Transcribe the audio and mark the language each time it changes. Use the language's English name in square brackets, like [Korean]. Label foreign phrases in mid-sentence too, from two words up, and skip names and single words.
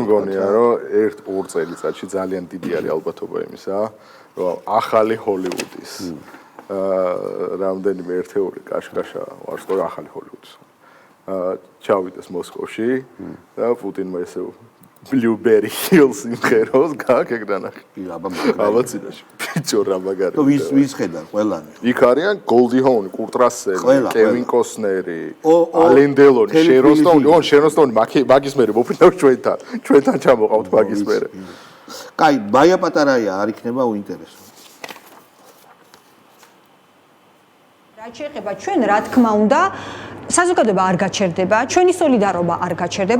[Georgian] მე მგონია რომ 1-2 წელიწადში ძალიან დიდი არის ალბათობა იმისა რომ ახალი ჰოლივუდის რამდენიმე ერთეული კაშკაშა ვარსკვლავი ახალი ჰოლივუდის. ჩავიდეს მოსკოვში და პუტინმა ესე Blueberry Hills იმღეროს გაკეგდანახი. აბა წინაში. ბიჭო რა მაგარი. ვის ხედა ყველანი? იქ არიან Goldie Hawn, Kurt Russell, Kevin Costner, Alain Delon, Sharon Stone, Sharon Stone მაგის მერე მოფრინავ ჩვენთან ჩამოყავთ მაგის მერე. კაი, ბაია პატარაია არ იქნება უინტერესო. რაც შეეხება ჩვენ რა თქმა უნდა საზოგადოება არ გაჩერდება, ჩვენი სოლიდარობა არ გაჩერდება